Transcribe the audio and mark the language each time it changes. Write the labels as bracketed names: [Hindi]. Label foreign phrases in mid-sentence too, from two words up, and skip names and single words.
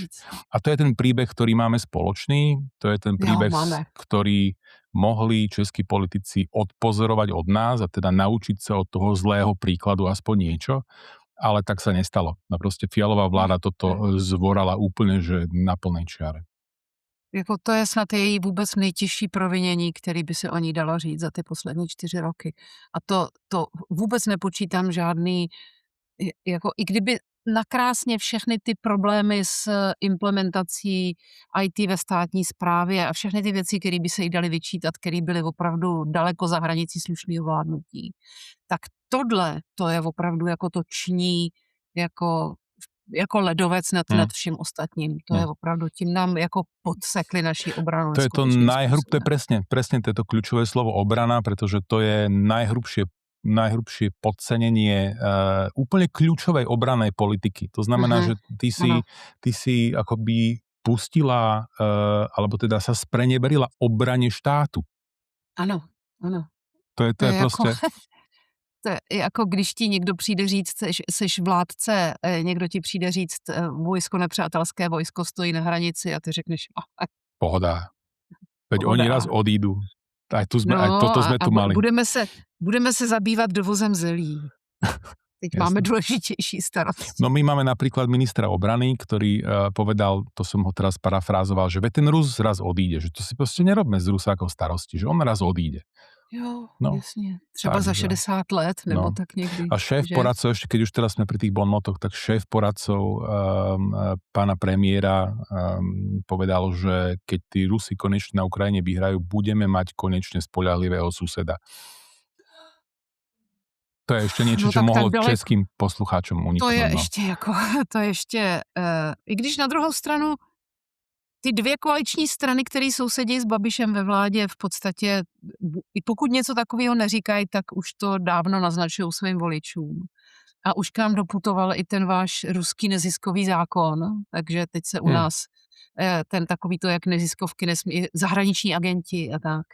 [Slovak] A to je ten príbeh, ktorý máme spoločný, to je ten príbeh, ktorý mohli českí politici odpozorovať od nás a teda naučiť sa od toho zlého príkladu aspoň niečo, ale tak sa nestalo. No proste Fialová vláda toto zvorala úplne, že na plnej čiare. [Czech] Jako to je snad její vůbec nejtěžší provinění, který by se o ní dalo říct za ty poslední 4 roky. A to vůbec nepočítám žádný, jako i kdyby nakrásně všechny ty problémy s implementací IT ve státní správě a všechny ty věci, které by se jí daly vyčítat, které byly opravdu daleko za hranicí slušného vládnutí, tak tohle, to je opravdu jako to ční, jako ledovec nad vším ostatním. To je opravdu, tím nám jako podsekli naši obranu. [Slovak] To je to to je presne to kľúčové slovo obrana, pretože to je najhrubšie podcenenie úplne kľúčovej obranej politiky. To znamená, že ty si akoby pustila, alebo teda sa spreneverila obrane štátu. Áno. To je proste... [Czech] To je jako když ti někdo přijde říct, seš vládce, někdo ti přijde říct, vojsko nepřátelské vojsko stojí na hranici a ty řekneš, [Slovak] Pohoda. Veď Pohoda. oni raz odídu. Aj toto sme tu mali. [Czech] Budeme se zabývat dovozem zelí. [Slovak] Teď máme dôležitejší starosti. No my máme napríklad ministra obrany, ktorý povedal, to som ho teraz parafrázoval, že ten Rus raz odíde, že to si proste nerobme z Rusákov starosti, že on raz odíde. Jo, no, jasne. [Czech] Třeba za 60 let, nebo [Slovak] tak niekdy. A šéf poradcov, ešte keď už teraz sme pri tých bonmotoch, tak šéf poradcov pána premiéra povedal, že keď tí Rusi konečne na Ukrajine vyhrajú, budeme mať konečne spoľahlivého suseda. To je ešte niečo, čo mohlo českým poslucháčom uniknúť. [Czech] To je ještě, i když na druhou stranu ty dvě koaliční strany, které sousedí s Babišem ve vládě, v podstatě, i pokud něco takového neříkají, tak už to dávno naznačují svým voličům. A už k nám doputoval i ten váš ruský neziskový zákon, takže teď se u nás ten takový to, jak neziskovky nesmí, zahraniční agenti a tak.